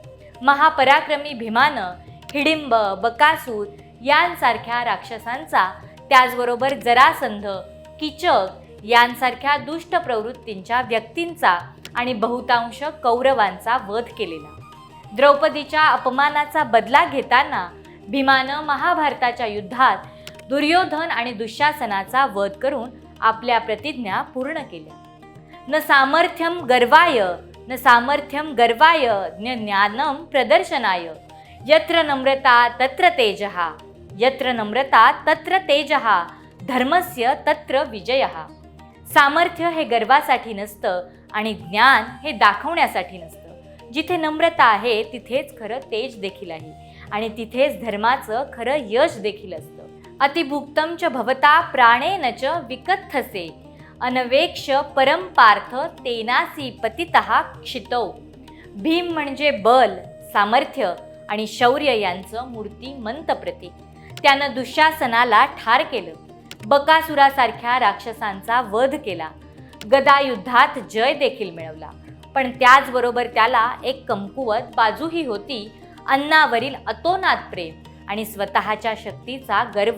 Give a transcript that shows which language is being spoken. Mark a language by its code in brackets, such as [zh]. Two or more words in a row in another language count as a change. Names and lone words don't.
[mr] महापराक्रमी भीमानं हिडिंब, बकासूर यांसारख्या राक्षसांचा, त्याचबरोबर जरासंध, कीचक यांसारख्या दुष्ट प्रवृत्तींच्या व्यक्तींचा आणि बहुतांश कौरवांचा वध केलेला. द्रौपदीच्या अपमानाचा बदला घेताना भीमानं महाभारताच्या युद्धात दुर्योधन आणि दुःशासनाचा वध करून आपल्या प्रतिज्ञा पूर्ण केल्या. [sa] न सामर्थ्यम गर्वाय ज्ञानम प्रदर्शनाय यत्र नम्रता तत्र तेजः धर्मस्य तत्र विजयः. [mr] सामर्थ्य हे गर्वासाठी नसतं आणि ज्ञान हे दाखवण्यासाठी नसतं. जिथे नम्रता आहे तिथेच खरं तेज देखील आहे आणि तिथेच धर्माचं खरं यश देखील असतं. [sa] अतिभुक्तम च भवता प्राणेन च विकथसे अनवेक्ष परम पार्थ तेनासी पतितः क्षितौ. [mr] भीम म्हणजे बल, सामर्थ्य आणि शौर्य यांचं मूर्तिमंत प्रतीक. त्यानं दुःशासनाला ठार केलं, बकासुरासारख्या राक्षसांचा वध केला, गदायुद्धात जय देखील मिळवला. पण त्याचबरोबर त्याला एक कमकुवत बाजूही होती, अन्नावरील अतोनात प्रेम आणि स्वतःच्या शक्तीचा गर्व.